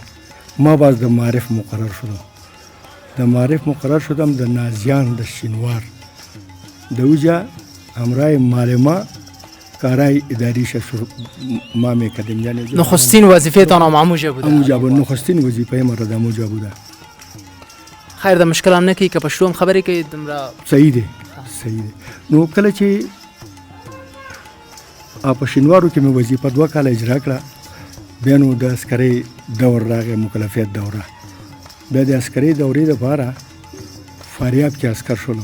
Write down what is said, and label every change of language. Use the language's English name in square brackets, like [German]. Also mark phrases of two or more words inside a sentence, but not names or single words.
[Persian] ما باز در معرف مقرر شدم. در معرف مقرر شدم در نازیان در شینوار. در اوجا همراه معلمه کارهای اداریش ما میکردیم. یعنی نخستین وظیفه‌تان هم همونجا بوده؟ همونجا بود. نخستین وظیفه ما را همونجا بوده. [Pashto] خیر د مشکل هم نکی که پښتو هم خبرې کوي دمرا صحیح دی. صحیح دی. نو کله چې په شینوارو کې مې وظیفه 2 کاله اجرا کړه، بیا نو د عسکرۍ دور راغی، مکلفیت دوره. بیا د عسکرۍ دورې دپاره فاریاب کې عسکر شولو.